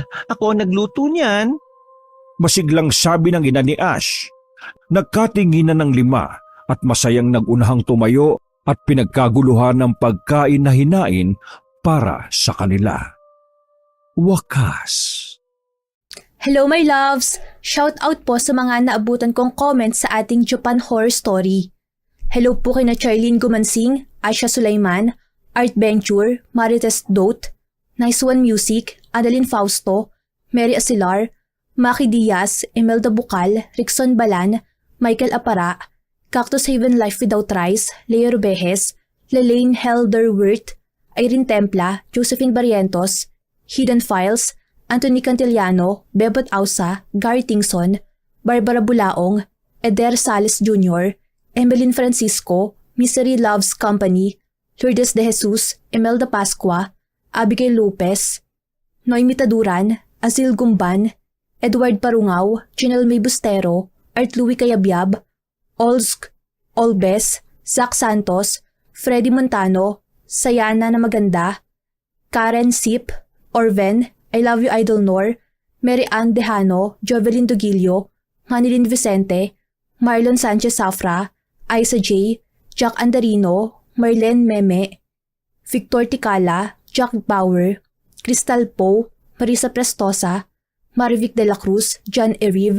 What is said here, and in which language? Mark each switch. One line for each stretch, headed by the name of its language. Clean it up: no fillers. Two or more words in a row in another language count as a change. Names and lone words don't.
Filipino: Ako ang nagluto niyan. Masiglang sabi ng ina ni Ash. Nagkatinginan ng 5 at masayang nagunahang tumayo at pinagkaguluhan ng pagkain na hinain para sa kanila. Wakas.
English: Hello my loves!
Filipino: Shout out po sa mga naabutan kong comments sa ating Japan Horror Story. Hello po kina Charlene Gumansing, Aisha Sulaiman, Art Venture, Marites Dote, Nice One Music, Adeline Fausto, Mary Asilar, Maki Diaz, Imelda Bucal, Rickson Balan, Michael Apara, Cactus Haven Life Without Rice, Leo Rubejes, Lelaine Helderwirth, Irene Templa, Josephine Barrientos, Hidden Files, Anthony Cantillano, Bebot Ausa, Gary Tingson, Barbara Bulaong, Eder Sales Jr., Emeline Francisco, Misery Loves Company, Lourdes de Jesus, Imelda Pascua, Abigail Lopez, Noemi Taduran, Azil Gumban, Edward Parungaw, Janelle May Bustero, Art Louie Cayabyab, Olsk, Olbes, Zach Santos, Freddy Montano, Sayana na Maganda, Karen Sip, Orven, I Love You Idol Nor, Mary Ann Dejano, Jovelyn Dugilio, Manilyn Vicente, Marlon Sanchez Safra, Isa J, Jack Andarino, Marlene Meme, Victor Ticala, Jack Bauer, Crystal Poe, Marisa Prestosa, Marivic de la Cruz, John Erive,